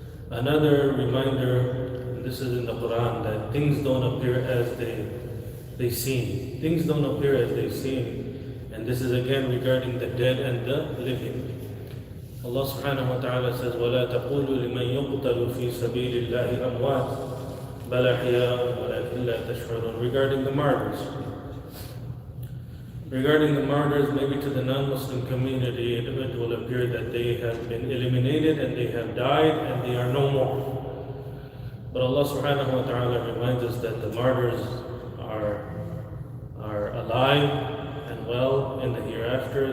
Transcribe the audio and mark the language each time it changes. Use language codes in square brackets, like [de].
[en] Another reminder, this is in the Quran, that things don't appear as they seem. Things don't appear as they seem. And this is again regarding the dead and the living. [ar] Allah subhanahu wa ta'ala says, وَلَا تَقُولُوا لِمَنْ يُقْتَلُ فِي سَبِيلِ اللَّهِ أَمْوَاتٍ بَلْ أَحْيَاءٌ وَلَكِنْ لَا تَشْعُرُونَ. [en] Regarding the martyrs, Regarding the martyrs, maybe to the non-Muslim community, it will appear that they have been eliminated and they have died and they are no more. But Allah subhanahu wa ta'ala reminds us that the martyrs are alive and well in the hereafter.